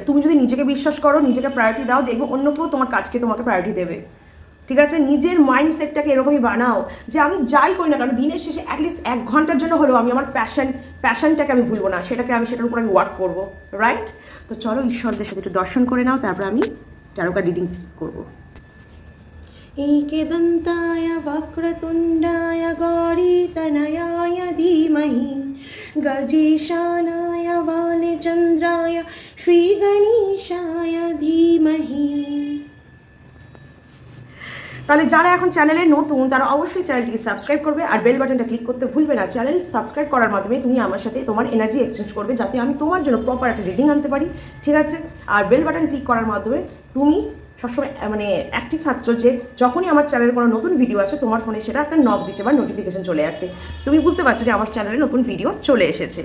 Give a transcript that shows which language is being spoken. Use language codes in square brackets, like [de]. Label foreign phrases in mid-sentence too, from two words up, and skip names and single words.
[bn] তুমি যদি নিজেকে বিশ্বাস করো, নিজেকে প্রায়োরিটি দাও, দেখবে অন্য কেউ তোমার কাজকে তোমাকে প্রায়োরিটি দেবে। ঠিক আছে, নিজের মাইন্ডসেটটাকে এরকমই বানাও যে আমি যাই করি না কারণ দিনের শেষে অ্যাটলিস্ট 1 ঘন্টার জন্য হলেও আমি আমার প্যাশনটাকে আমি ভুলবো না, সেটার উপর আমি ওয়ার্ক করবো, রাইট? তো চলো ঈশ্বরদের সাথে একটু দর্শন করে নাও, তারপর আমি [en] tarot card reading [bn] করবো। [sa] एकदन्ताय वक्रतुण्डाय गौरीतनयाय धीमहि गजेशानाय वालचन्द्राय श्रीगणेशाय धीमहि। [bn] তাহলে যারা এখন চ্যানেলে নতুন তারা অবশ্যই চ্যানেলটিকে সাবস্ক্রাইব করবে আর [en] bell buttonটা click [bn] করতে ভুলবে না। [en] channel subscribe [bn] করার মাধ্যমে তুমি আমার সাথে তোমার [en] energy exchange [bn] করবে, যাতে আমি তোমার জন্য প্রপার একটা রিডিং আনতে পারি, ঠিক আছে? আর [en] bell button click [bn] করার মাধ্যমে তুমি সবসময় মানে অ্যাক্টিভ থাকছো, যে যখনই আমার চ্যানেলে কোনো নতুন ভিডিও আসে তোমার ফোনে সেটা একটা নক দিচ্ছে বা নোটিফিকেশন চলে যাচ্ছে, তুমি বুঝতে পারছো যে আমার চ্যানেলে নতুন ভিডিও চলে এসেছে।